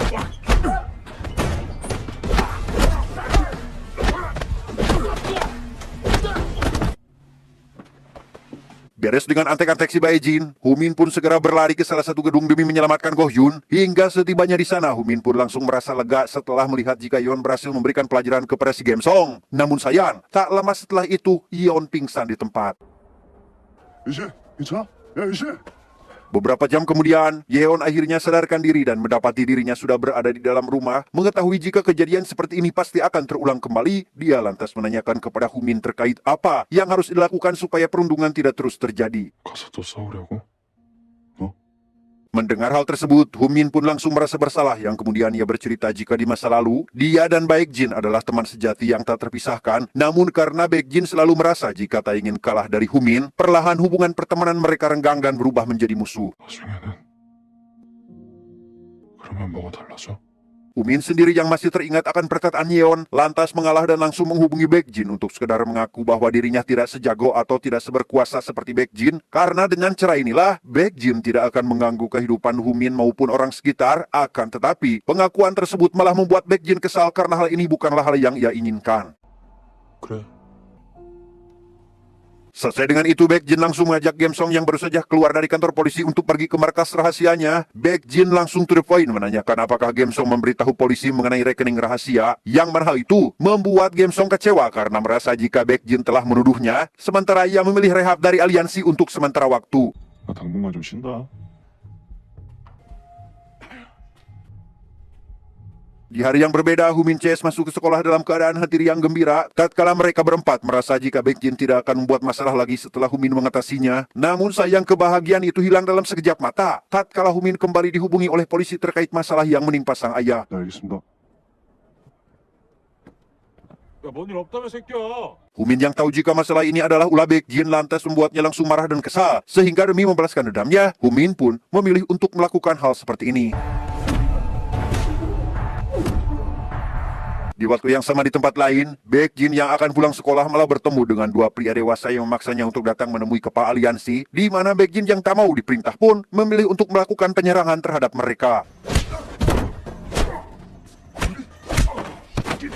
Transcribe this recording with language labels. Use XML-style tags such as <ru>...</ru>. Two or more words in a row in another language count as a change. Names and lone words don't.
<id>Beres dengan antek-antek si Baekjin, Humin pun segera berlari ke salah satu gedung demi menyelamatkan Go Hyun. Hingga setibanya di sana, Humin pun langsung merasa lega setelah melihat jika Yeon berhasil memberikan pelajaran kepada si Gamesong. Namun sayang, tak lama setelah itu, Yeon pingsan di tempat.</id> <ko>이제 괜찮아? 야 이제.</ko> <id>Beberapa jam kemudian, Yeon akhirnya sadarkan diri dan mendapati dirinya sudah berada di dalam rumah. Mengetahui jika kejadian seperti ini pasti akan terulang kembali, dia lantas menanyakan kepada Humin terkait apa yang harus dilakukan supaya perundungan tidak terus terjadi.</id> <ko>가서 또 싸우려고?</ko> <id>Mendengar hal tersebut, Humin pun langsung merasa bersalah yang kemudian ia bercerita jika di masa lalu, dia dan Baekjin adalah teman sejati yang tak terpisahkan. Namun karena Baekjin selalu merasa jika tak ingin kalah dari Humin, perlahan hubungan pertemanan mereka renggang dan berubah menjadi musuh.</id> <ko>나중에는 그러면 뭐가 달라져?</ko> <id>Humin sendiri yang masih teringat akan perkataan Yeon, lantas mengalah dan langsung menghubungi Baekjin untuk sekedar mengaku bahwa dirinya tidak sejago atau tidak seberkuasa seperti Baekjin, karena dengan cara inilah, Baekjin tidak akan mengganggu kehidupan Humin maupun orang sekitar, akan tetapi pengakuan tersebut malah membuat Baekjin kesal karena hal ini bukanlah hal yang ia inginkan.</id> <ko>그래.</ko> <id>Selesai dengan itu, Baekjin langsung mengajak Gamesong yang baru saja keluar dari kantor polisi untuk pergi ke markas rahasianya. Baekjin langsung</id> <en>to the point</en> <id>menanyakan apakah Gamesong memberitahu polisi mengenai rekening rahasia, yang mana hal itu membuat Gamesong kecewa karena merasa jika Baekjin telah menuduhnya, sementara ia memilih rehab dari aliansi untuk sementara waktu.</id> <ko>나 당분간 좀 쉰다.</ko> <id>Di hari yang berbeda, Humin CS masuk ke sekolah dalam keadaan hati riang gembira. Tatkala mereka berempat merasa jika Baekjin tidak akan membuat masalah lagi setelah Humin mengatasinya. Namun sayang kebahagiaan itu hilang dalam sekejap mata. Tatkala Humin kembali dihubungi oleh polisi terkait masalah yang menimpa sang ayah.</id> <ko>네, 알겠습니다. 야, 뭔 일 없다며 새끼야.</ko> <id>Humin yang tahu jika masalah ini adalah ulah Baekjin lantas membuatnya langsung marah dan kesal. Sehingga demi membalaskan dendamnya, Humin pun memilih untuk melakukan hal seperti ini. Di waktu yang sama di tempat lain, Baekjin yang akan pulang sekolah malah bertemu dengan dua pria dewasa yang memaksanya untuk datang menemui kepala aliansi, di mana Baekjin yang tak mau diperintah pun memilih untuk melakukan penyerangan terhadap mereka.</id>